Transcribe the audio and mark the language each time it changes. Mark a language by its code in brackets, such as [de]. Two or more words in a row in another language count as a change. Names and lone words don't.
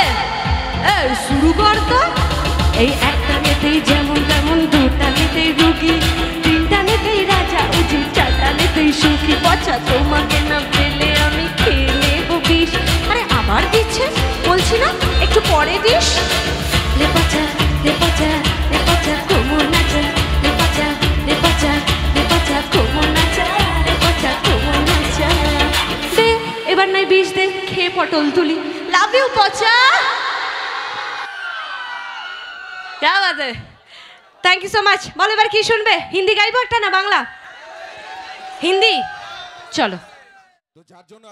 [bn] এই শুরু কর তো। এই একটা নেতেই যেমন তেমন, দুটা নেতেই রুগী, তিনটা নেতেই রাজা উজি, চারটা নেতেই সুখী। পচা তোমাকে না পেলে আমি খেয়ে নেবো বিষ। আরে আবার দিচ্ছে, বলছি না একটু পরে দিস। লে পচা লে পচা লে পচা কোমর নাচা, লে পচা লে পচা লে পচা কোমর নাচা, লে পচা কোমর নাচা। দে এবার নাই বিষ দে, খেয়ে পটল তুলি। [en] love you পচা। [hi] क्या बात है, [en] thank you so much. [bn] বলো এবার কি শুনবে, হিন্দি গাইবো একটা না বাংলা? হিন্দি, চলো।